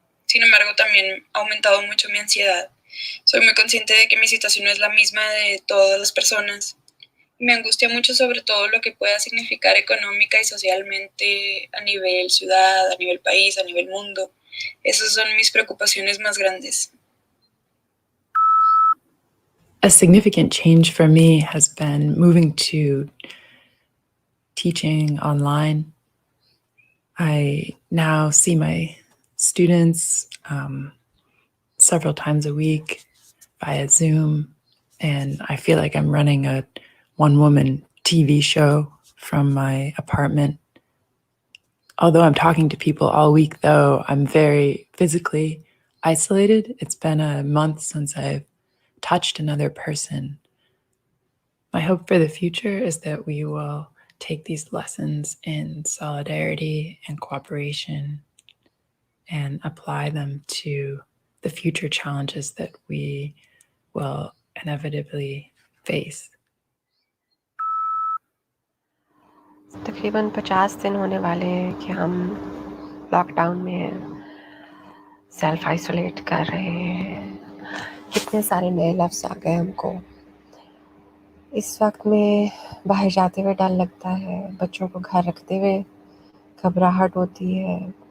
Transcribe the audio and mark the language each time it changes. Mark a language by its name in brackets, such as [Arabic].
[Spanish] Sin embargo, también ha aumentado mucho mi ansiedad. Soy muy consciente de que mi situación no es la misma de todas las personas. Me angustia mucho sobre todo lo que pueda significar económica y socialmente a nivel ciudad, a nivel país, a nivel mundo. Esas son mis preocupaciones más grandes. [English] A significant change for me has been moving to teaching online. I now see my students several times a week via Zoom, and I feel like I'm running a one-woman TV show from my apartment. Although I'm talking to people all week, though, I'm very physically isolated. It's been a month since I've touched another person. My hope for the future is that we will take these lessons in solidarity and cooperation and apply them to the future challenges that we will inevitably face. [Hindi] तकरीबन 50 दिन होने वाले हैं कि हम lockdown में हैं, self isolate कर रहे हैं। कितने सारे नए लफ्ज़ आ गए हमको। इस वक्त में बाहर जाते हुए डर लगता है, बच्चों को घर रखते हुए घबराहट होती है।